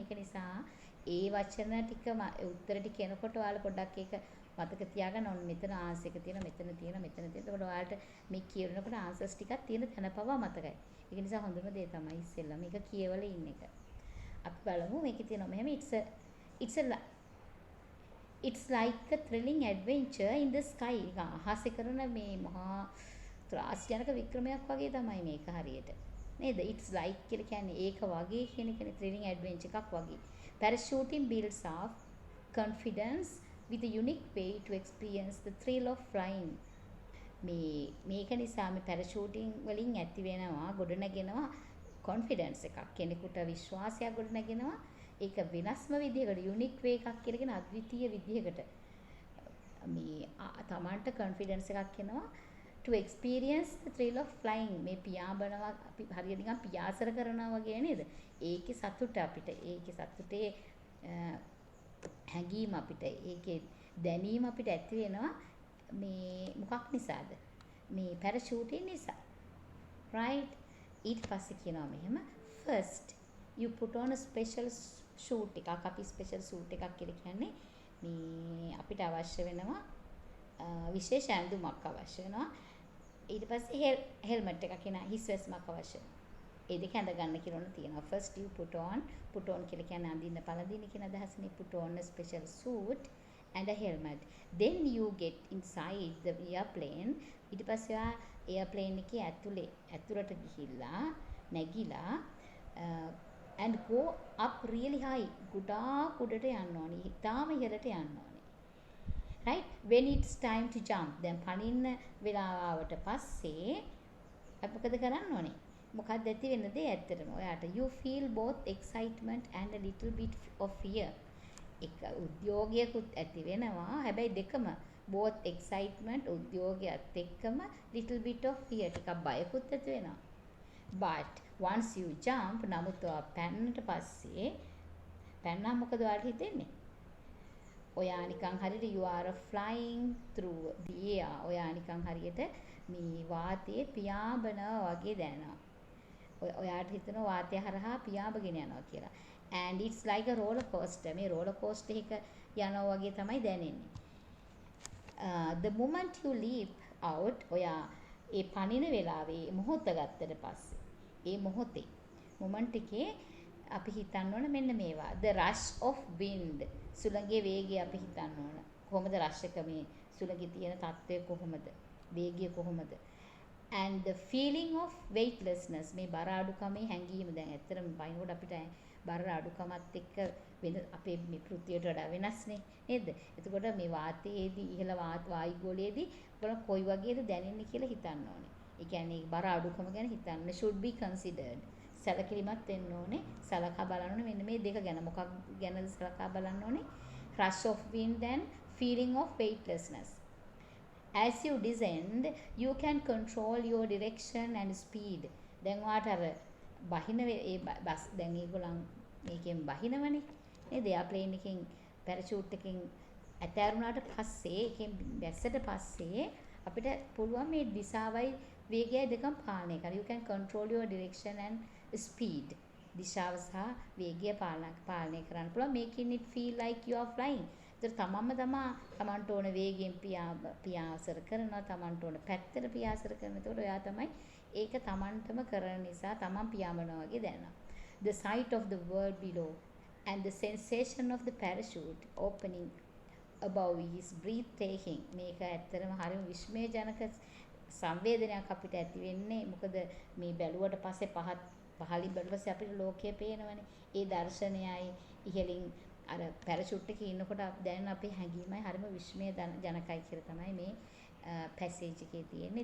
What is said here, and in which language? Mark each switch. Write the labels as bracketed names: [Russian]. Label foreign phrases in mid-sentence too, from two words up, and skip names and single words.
[Sinhala] ඒක නිසා ඒ වචන ටික උත්තර ටික එනකොට ඔයාලා පොඩ්ඩක් ඒක මතක තියාගන්න ඕනේ. මෙතන ආන්සර් එක තියෙනවා, මෙතන තියෙනවා, මෙතන තියෙනවා. එතකොට ඔයාලට මේ කියනකොට ආන්සර්ස් ටිකක් තියෙන තැන පවා මතකයි. ඒක නිසා හොඳම දේ තමයි ඉස්සෙල්ලා මේක කියවලා ඉන්න එක. අපි බලමු මේකේ තියෙනවා මෙහෙම [English] it's like a thrilling adventure in the sky. [Sinhala] අහසේ කරන මේ මහා ත්‍රාස්ජනක වික්‍රමයක් වගේ තමයි මේක හරියට. නේද? [English] it's like [Sinhala] කියලා කියන්නේ ඒක වගේ කියන එකනේ [English] thrilling adventure [Sinhala] එකක් වගේ. [English] Parachuting builds up confidence with a unique way to experience the thrill of flying. [Sinhala] මේක නිසා මේ පැරෂූටින් වලින් ඇති වෙනවා ගොඩනගෙනවා කොන්ෆිඩන්ස් එකක්. කෙනෙකුට විශ්වාසයක් ගොඩනගෙනවා. ඒක වෙනස්ම විදිහකට [English] unique way [Sinhala] එකක් කියලා කියන අද්විතීය විදිහකට මේ තමන්ට කොන්ෆිඩන්ස් එකක් එනවා [English] to experience the thrill of flying. [Sinhala] මේ පියාඹනවා අපි හරියට නිකන් පියාසර කරනවා වගේ නේද? ඒකේ සතුට අපිට ඒකේ සතුටේ හැඟීම අපිට ඒකේ දැනීම අපිට ඇති වෙනවා මේ මොකක් නිසාද? මේ පැරෂූටින් නිසා. right? ඊට පස්සේ කියනවා මෙහෙම [English] first you put on a special suit එකක්. [Sinhala] අපි [English] special suit [Sinhala] එකක් කියලා කියන්නේ මේ අපිට අවශ්‍ය වෙනවා විශේෂ ඇඳුමක් අවශ්‍ය වෙනවා. ඊට පස්සේ හෙල්මට් එකක් කියන හිස් වැස්මක් අවශ්‍ය වෙනවා. ඒ දෙක ඇඳ ගන්න කියලා තියෙනවා. [English] first you put on [Sinhala] කියලා කියන්නේ අඳින්න පළඳින්න කියන අදහසනේ. [English] put on a special suit and a helmet. Then you get inside the airplane. [Sinhala] ඊට පස්සේ airplane එකේ ඇතුළට ගිහිල්ලා නැගිලා [English] and go up really high. [Sinhala] ගොඩාක් උඩට යන්න ඕනේ. ඉතාලම ඉහළට යන්න ඕනේ. [English] right? when it's time to jump. [Sinhala] දැන් පනින්න වෙලාව ආවට පස්සේ අපි මොකද කරන්න ඕනේ? මොකක්ද ඇති වෙන දේ ඇත්තටම ඔයාට [English] you feel both excitement and a little bit of fear. [Sinhala] එක උද්‍යෝගයකුත් ඇති වෙනවා. හැබැයි දෙකම [English] both excitement [Sinhala] උද්‍යෝගයත් එක්කම [English] little bit of fear [Sinhala] ටිකක් බයකුත් ඇති වෙනවා. [English] but once you jump [Sinhala] නමුත් පැන්නට පස්සේ පැන්නා මොකද ඔයාලට හිතෙන්නේ? ඔයා නිකන් හරියට [English] you are flying through the air. [Sinhala] ඔයා නිකන් හරියට මේ වාතයේ පියාඹනවා වගේ දැනෙනවා. ඔයාට හිතෙනවා වාතය හරහා පියාඹගෙන යනවා කියලා. [English] and it's like a roller coaster. [Sinhala] මේ roller coaster එක යනවා වගේ තමයි දැනෙන්නේ. [English] The moment you leap out [Sinhala] ඔයා ඒ පනින වෙලාවේ මොහොත ගත්තට පස්සේ ඒ මොහොතේ මොමන්ට් එකේ අපි හිතන්න ඕන මෙන්න මේවා. [English] the rush of wind. [Sinhala] සුළඟේ වේගය අපි හිතන්න ඕන. කොහොමද rush එක මේ සුළඟේ තියෙන තත්ත්වය කොහොමද? වේගය කොහොමද? [English] and the feeling of weightlessness. [Sinhala] මේ බර අඩුකමේ හැඟීම. දැන් ඇත්තටම බයිනකොට අපිට බර අඩුකමත් එක්ක වෙන අපේ මේ පෘථිවියට වඩා වෙනස්නේ නේද? එතකොට මේ වාතයේදී ඉහළ වායුගෝලයේදී බලන්න කොයි වගේද දැනෙන්නේ කියලා හිතන්න ඕනේ. ඒ කියන්නේ බර අඩුකම ගැන හිතන්න [English] should be considered. [Sinhala] සැලකිලිමත් වෙන්න ඕනේ. සලකා බලන්න ඕනේ මෙන්න මේ දෙක ගැන. මොකක් ගැනද සලකා බලන්න ඕනේ? [English] rush of wind and feeling of weightlessness. as you descend you can control your direction and speed. [Sinhala] දැන් ඔයාට අර බහින ඒ බස් දැන් ඒගොල්ලන් මේකෙන් බහිනවනේ නේද? එයාප්ලේන් එකෙන් පැරෂූට් එකෙන් ඇතෑරුණාට පස්සේ ඒකෙන් බැස්සට පස්සේ අපිට පුළුවන් මේ දිශාවයි වේගයයි දෙකම පාලනය කරන්න. [English] you can control your direction and speed. [Sinhala] දිශාව සහ වේගය පාලනය කරන්න පුළුවන්. [English] making it feel like you are flying. [Sinhala] ඒතර තමන්ට ඕන වේගයෙන් පියාසර කරනවා. තමන්ට ඕන පැත්තට පියාසර කරනවා. ඒතකොට ඔයා තමයි ඒක තමන්ටම කරන නිසා තමන් පියාඹනවා වගේ දැනෙනවා. [English] The sight of the world below and the sensation of the parachute opening above is breathtaking. [Sinhala] මේක ඇත්තටම හරිම විස්මයජනක සංවේදනයක් අපිට ඇති වෙන්නේ. මොකද මේ බැලුවට පස්සේ පහලින් බැලුවට පස්සේ අපිට ලෝකය පේනවනේ. ඒ දර්ශනයයි ඉහළින් අර පැරෂූට් එකේ ඉන්නකොට දැනෙන අපේ හැඟීමයි හරිම විස්මයජනකයි කියලා තමයි මේ පැසේජ් එකේ තියෙන්නේ.